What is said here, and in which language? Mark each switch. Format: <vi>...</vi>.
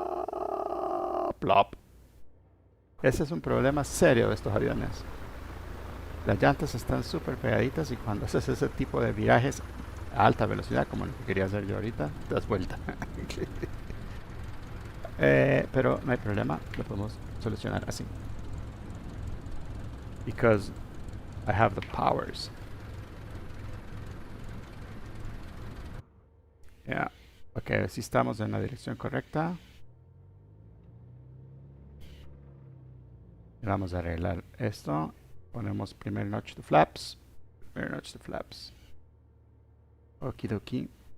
<es>No. Plop. Ese es un problema serio de estos aviones. Las llantas están súper pegaditas y cuando haces ese tipo de virajes a alta velocidad, como lo que quería hacer yo ahorita, te das vuelta. Pero no hay problema, lo podemos solucionar así.</es> <en>Because I have the powers. Yeah.</en> <es>Ok, si estamos en la dirección correcta. Vamos a arreglar esto. Ponemos primer notch de flaps. Primer notch de flaps. Okidoki.</es>